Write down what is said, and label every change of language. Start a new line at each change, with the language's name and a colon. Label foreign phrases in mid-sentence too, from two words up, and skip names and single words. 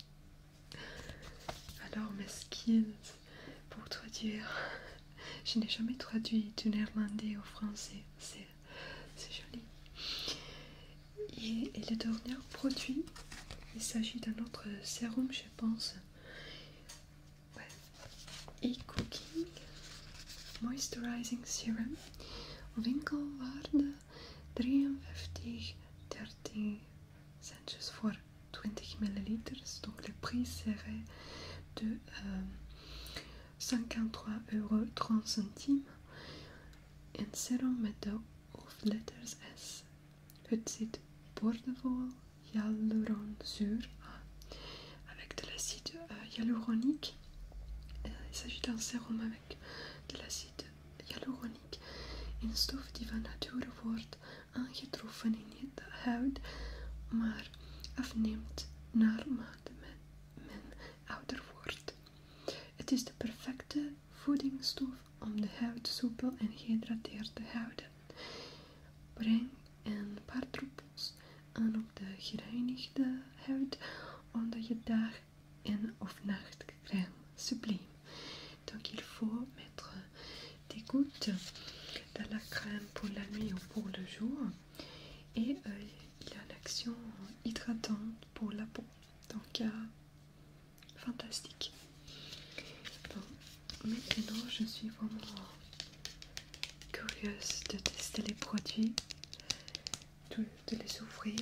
French: Alors mes skills pour traduire, je n'ai jamais traduit du néerlandais au français, c'est joli. Et le dernier produit, il s'agit d'un autre sérum, je pense. Ouais. E-Cooking Moisturizing Serum,
Dutch: winkelwaarde 53,13 centjes voor 20 milliliters.
French: Donc le prix serait de 53,30 €.
Dutch: Een serum met de hoofdletters S. Het zit boordevol hyaluronzuur
French: avec de l'acide hyaluronique. Il s'agit d'un sérum avec de l'acide hyaluronique.
Dutch: Een stof die van nature wordt aangetroffen in de huid, maar afneemt naarmate men ouder wordt. Het is de perfecte voedingsstof om de huid soepel en gehydrateerd te houden. Breng een paar druppels aan op de gereinigde huid onder je dag- en of nachtcrème sublime.
French: Donc il faut mettre des gouttes de la crème pour la nuit ou pour le jour. Et il a une action hydratante pour la peau. Donc fantastique. Bon, maintenant je suis vraiment curieuse de tester les produits, de les ouvrir.